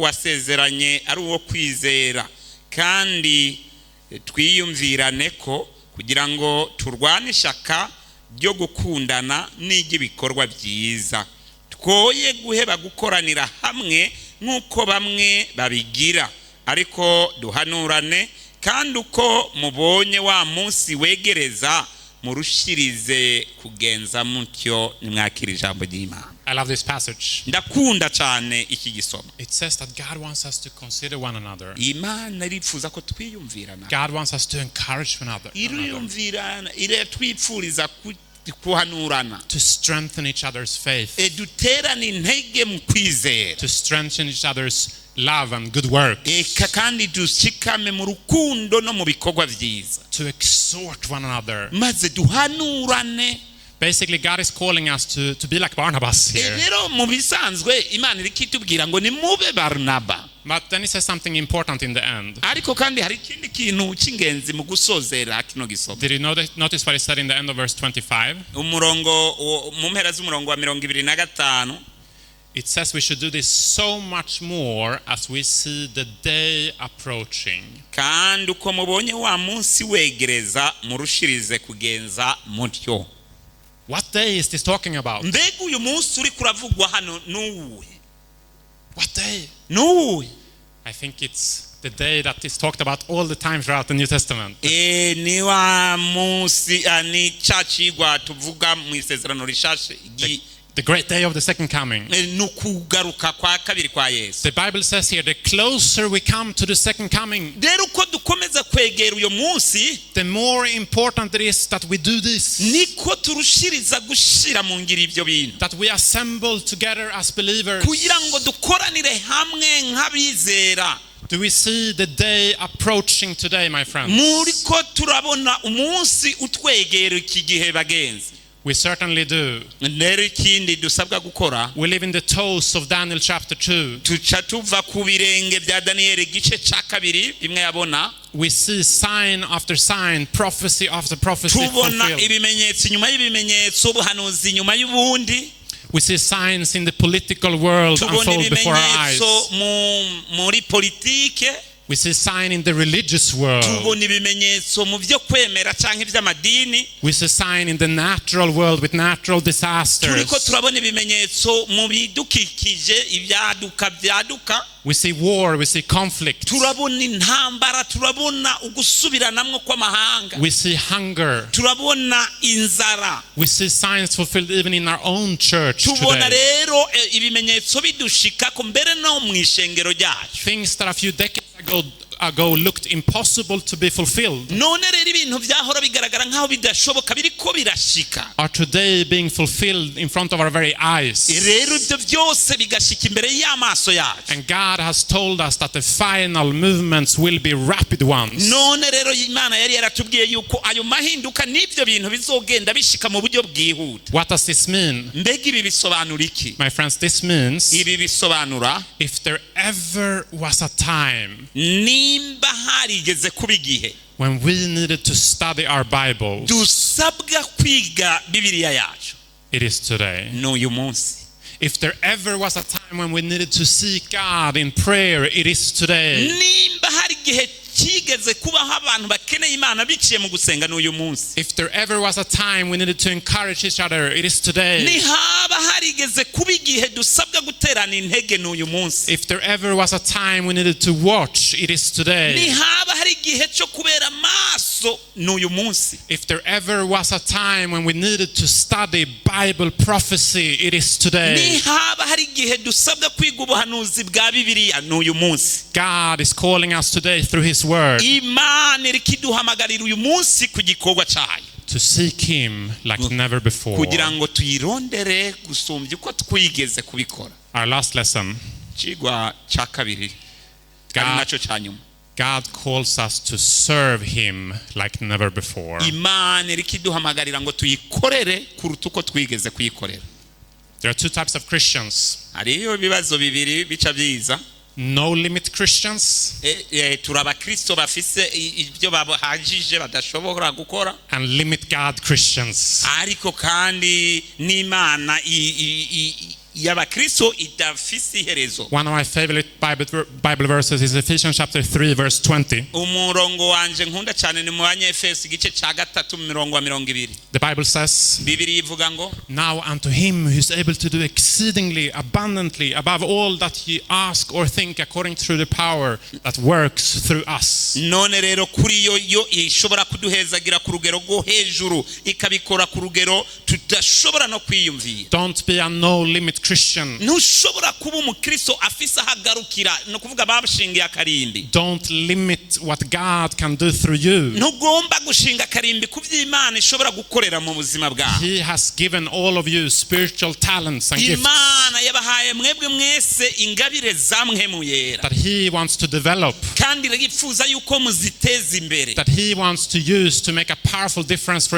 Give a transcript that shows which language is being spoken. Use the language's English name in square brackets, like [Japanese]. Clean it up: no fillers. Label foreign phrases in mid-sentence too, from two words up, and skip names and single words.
[Rundi] wasezeranye ari uwo kwizera, kandi twiyumvirane ko kugira ngo turwane ishaka ryo gukundana n'iby'ibikorwa byiza, twoye guheba gukoranira hamwe nk'uko bamwe babigira, ariko duhanurane, kandi uko mubonye wa munsi wegereza murushirize kugenza mutyo. nimwakira ijambo ry'Imana. [English] I love this passage. [Rundi] ndakunda cyane iki gisomo. [English] It says that God wants us to consider one another. [Rundi] Imana irifuza ko twiyumvirana. [English] God wants us to encourage one another. [Rundi] iriyumvirana iratwipfuriza kuhanurana. [English] To strengthen each other's faith. [Rundi] duterana intege mu kwizera. [English] To strengthen each other's love and good works. [Rundi] kandi dushikame mu rukundo no mu bikorwa byiza. [English] To exhort one another. [Rundi] maze duhanurane. [English] Basically, God is calling us to be like Barnabas here. [Rundi] rero mu bisanzwe Imana iri kitubwira ngo ni mube Barnaba. [English] But then he says something important in the end. [Rundi] ariko kandi hari ikindi kintu cy'ingenzi mu gusozera kino gisomo. [English] Did you notice what he said in the end of verse 25? [Rundi] umurongo mu mpera z'umurongo wa 25. [English] It says we should do this so much more as we see the day approaching. [Rundi] kandi uko mubonye wa munsi wegereza murushirize kugenza mutyo. [English] What day is this talking about? [Rundi] mbega uyu munsi uri kuravugwa hano nuwuhe? [English] What day? [Rundi] nuwuhe? [English] I think it's the day that is talked about all the time throughout the New Testament. [Rundi] ni wa munsi ni cacigwa tuvuga mu isezerano rishashe. [English] The great day of the second coming. [Rundi] nukugaruka kwa kabiri kwa Yesu. [English] The Bible says here, the closer we come to the second coming, [Rundi] rero uko dukomeza kwegera uyo munsi, [English] the more important it is that we do this. [Rundi] niko turushiriza gushira mu ngiro ibyo bintu, [English] That we assemble together as believers. [Rundi] kugira ngo dukoranire hamwe nk'abizera. [English] Do we see the day approaching today, my friends? [Rundi] Muriko turabona umunsi utwegera iki gihe bagenzi. [English] We certainly do. [Rundi] Rero ikindi dusabwa gukora, [English] We live in the toes of Daniel chapter 2. [Rundi] tuca tuva ku birenge bya Daniyeli igice cya kabiri, bimwe yabona, [English] We see sign after sign, prophecy after prophecy [Rundi] tubona [English] fulfilled. [Rundi] ibimenyetso inyuma y'ibimenyetso, ubuhanuzi inyuma y'ubundi, [English] We see signs in the political world [Rundi] tubona [English] unfold before our eyes. [Rundi] ibimenyetso muri politike, [English] We see sign in the religious world. [Rundi] tubona ibimenyetso mu byo kwemera cyangwa iby'amadini, [English] We see sign in the natural world with natural disasters. [Rundi] turiko turabona ibimenyetso mu bidukikije, ibyaduka. [English] We see war, we see conflict. [Rundi] Turabona intambara, turabona ugusubiranamwo kw'amahanga, [English] We see hunger. [Rundi] turabona inzara, [English] We see signs fulfilled even in our own church [Rundi] tubona [English] today. [Rundi] rero ibimenyetso bidushikako mbere no mu ishengero ryacu. [English] Things that a few decades ago looked impossible to be fulfilled [Rundi] None rero ibintu byahora bigaragara nk'aho bidashoboka biriko birashika, [English] are today being fulfilled in front of our very eyes. [Rundi] rero ibyo byose bigashika imbere y'amaso yacu. [English] And God has told us that the final movements will be rapid ones. [Rundi] None rero Imana yari yaratubwiye yuko ayo mahinduka n'ibyo bintu bizogenda bishika mu buryo bwihuta. [English] What does this mean? [Rundi] Mbega ibi bisobanura iki? [English] My friends, this means [Rundi] Ibi bisobanura [English] if there ever was a time [Rundi] nimba harigeze kuba igihe [English] when we needed to study our Bibles, [Rundi] dusabwa kwiga Bibiliya yacu, [English] it is today. [Rundi] n'uyu munsi. [English] If there ever was a time when we needed to seek God in prayer, it is today. [Rundi] Nimba hari igihe kigeze kubaho abantu bakeneye Imana biciye mu gusenga, n'uyu munsi. [English] If there ever was a time we needed to encourage each other, it is today. [Rundi] Nihaba harigeze kuba igihe dusabwa guterana intege, n'uyu munsi. [English] If there ever was a time we needed to watch, it is today. [Rundi] Nihaba hari igihe cyo kubera maso, n'uyu munsi. [English] If there ever was a time when we needed to study Bible prophecy, it is today. [Rundi] Nihaba hari igihe dusabwa kwiga ubuhanuzi bwa Bibiliya, n'uyu munsi. [English] God is calling us today through His Word [Rundi] Imana iri kiduhamagarira uyu munsi ku gikorwa cyayo, [English] to seek Him like never before. [Rundi] kugira ngo tuyirondere gusumbya uko twigeze kubikora. [English] Our last lesson, [Rundi] Ikigwa cya kabiri ari nacyo cya nyuma, [English] God calls us to serve Him like never before. [Rundi] Imana iri kiduhamagarira ngo tuyikorere kuruta uko twigeze kuyikorera. [English] There are two types of Christians. [Rundi] Hariyo ibibazo bibiri bica byiza. [English] No limit Christians [Rundi] Turi abakristo bafise ibyo bahagije badashobora gukora, [English] and limit God Christians. [Rundi] ariko kandi n'Imana y'abakristo idafise iherezo. [English] One of my favorite Bible verses is Ephesians chapter 3 verse 20. [Rundi] Umurongo wanje nkunda cyane ni mu Banyefeso igice cya 3:20. [English] The Bible says, [Rundi] Bibiliya ivuga ngo, [English] now unto Him who is able to do exceedingly abundantly above all that ye ask or think, according to the power that works through us. [Rundi] none rero kuri yo ishobora kuduhezagira ku rugero rwo hejuru, ikabikora ku rugero tudashobora no kwiyumvira. [English] Don't be a no limit Christian. [Rundi] Ntushobora kuba umukristo afise ahagarukira, no kuvuga babashingiye akarimbi. [English] Don't limit what God can do through you. [Rundi] Ntugomba gushinga akarimbi ku by'Imana ishobora gukorera mu buzima bwawe. [English] He has given all of you spiritual talents and gifts [Rundi] Imana yabahaye mwebwe mwese ingabire zamwe mu yera, [English] that He wants to develop, [Rundi] kandi yifuza yuko muziteza imbere, [English] that He wants to use to make a powerful difference for